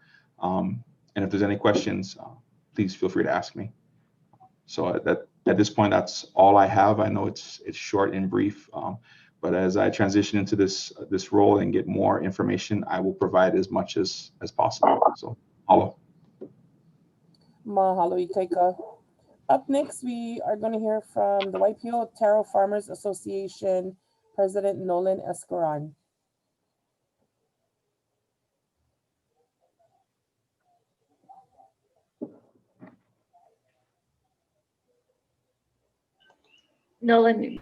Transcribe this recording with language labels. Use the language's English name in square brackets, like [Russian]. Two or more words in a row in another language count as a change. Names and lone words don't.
[English] And if there's any questions, please feel free to ask me. So at this point, that's all I have. I know it's short and brief, but as I transition into this role and get more information, I will provide as much as possible. So, mahalo. Mahalo, Ikaika. Up next, we are going to hear from the Waipio Taro Farmers Association President Nolan Escoran. Nolan,